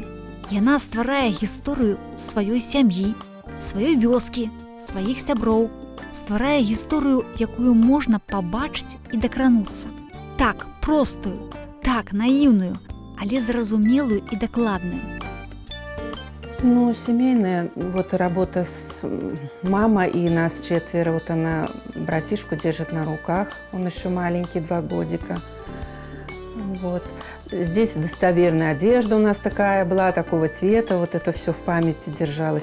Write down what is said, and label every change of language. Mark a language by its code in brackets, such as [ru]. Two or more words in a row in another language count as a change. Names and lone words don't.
[be] Яна стварае гісторыю сваёй сям'і, сваёй вёскі, сваіх сяброў, стварае гісторыю, якую можна пабачыць і дакрануцца. Так, простую, так, наіўную, але зразумелую і дакладную. [ru] Ну, семейная вот работа с мамой, и нас четверо. Вот она братишку держит на руках, он еще маленький, 2 годика. Вот. Здесь достоверная одежда у нас такая была, такого цвета, вот это все в памяти держалось.